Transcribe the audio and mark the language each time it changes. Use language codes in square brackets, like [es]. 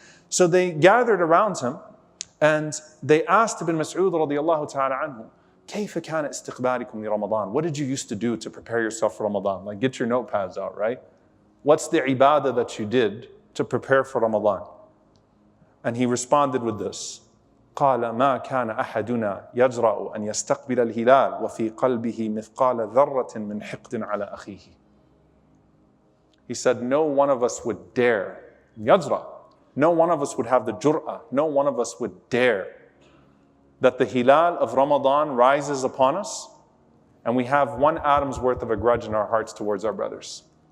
[en] So they gathered around him and they asked Ibn Mas'ud [ar] radiallahu ta'ala anhu, كيف كان استقبالكم لرمضان? [en] What did you used to do to prepare yourself for Ramadan? Like get your notepads out, right? What's the ibadah that you did to prepare for Ramadan? And he responded with this. [ar] قال ما كان أحدنا يجرأ أن يستقبل الهلال وفي قلبه مثقال ذرة من حقد على أخيه. [en] He said, no one of us would dare, يجرأ, no one of us would have the jur'ah, no one of us would dare that the hilal of Ramadan rises upon us and we have 1 atom's worth of a grudge in our hearts towards our brothers.